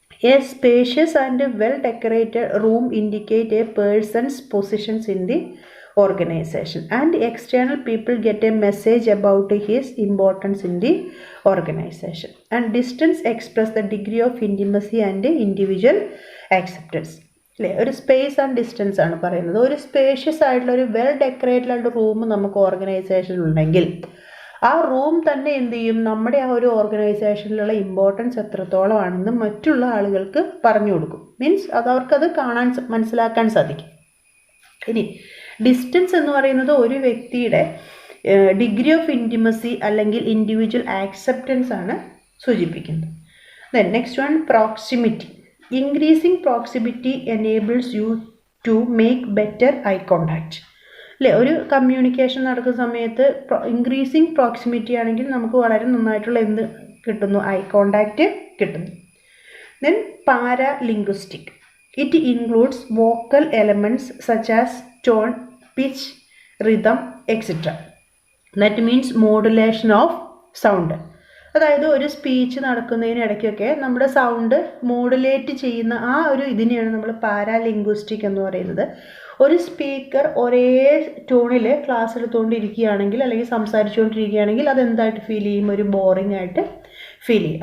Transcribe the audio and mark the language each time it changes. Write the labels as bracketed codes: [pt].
[en] A spacious and well decorated room indicate a person's positions in the organization and external people get a message about his importance in the organization. And distance express the degree of intimacy and individual acceptance. [ml] അല്ലേ, ഒരു space and distance ആണ് പറയുന്നത്. ഒരു spacious ആയിട്ടുള്ള ഒരു well decorated ആയിട്ടുള്ള room നമുക്ക് ഓർഗനൈസേഷനിൽ ഉണ്ടെങ്കിൽ ആ റൂം തന്നെ എന്ത് ചെയ്യും, നമ്മുടെ ആ ഒരു ഓർഗനൈസേഷനിലുള്ള ഇമ്പോർട്ടൻസ് എത്രത്തോളം ആണെന്ന് മറ്റുള്ള ആളുകൾക്ക് പറഞ്ഞു കൊടുക്കും. മീൻസ് അത് അവർക്കത് മനസ്സിലാക്കാൻ സാധിക്കും. ഇനി ഡിസ്റ്റൻസ് എന്ന് പറയുന്നത് ഒരു വ്യക്തിയുടെ ഡിഗ്രി ഓഫ് ഇൻറ്റിമസി അല്ലെങ്കിൽ ഇൻഡിവിജ്വൽ ആക്സെപ്റ്റൻസ് ആണ് സൂചിപ്പിക്കുന്നത്. [en] Then next one, proximity. Increasing proximity enables you to make better eye contact. [ml] അല്ലേ, ഒരു കമ്മ്യൂണിക്കേഷൻ നടക്കുന്ന സമയത്ത് ഇൻക്രീസിങ് പ്രോക്സിമിറ്റി ആണെങ്കിൽ നമുക്ക് വളരെ നന്നായിട്ടുള്ള എന്ത് കിട്ടുന്നു, ഐ കോണ്ടാക്റ്റ് കിട്ടുന്നു. [en] Then paralinguistic. It includes vocal elements such as tone, pitch, rhythm, etc. That means modulation of sound. [ml] അതായത് ഒരു സ്പീച്ച് നടക്കുന്നതിനിടയ്ക്കൊക്കെ നമ്മുടെ സൗണ്ട് മോഡുലേറ്റ് ചെയ്യുന്ന ആ ഒരു ഇതിനെയാണ് നമ്മൾ പാരാലിംഗ്വിസ്റ്റിക് എന്ന് പറയുന്നത്. ഒരു സ്പീക്കർ ഒരേ ടോണിൽ ക്ലാസ് എടുത്തുകൊണ്ടിരിക്കുകയാണെങ്കിൽ അല്ലെങ്കിൽ സംസാരിച്ചുകൊണ്ടിരിക്കുകയാണെങ്കിൽ അതെന്തായിട്ട് ഫീൽ ചെയ്യും, ഒരു ബോറിംഗ് ആയിട്ട് ഫീൽ ചെയ്യും.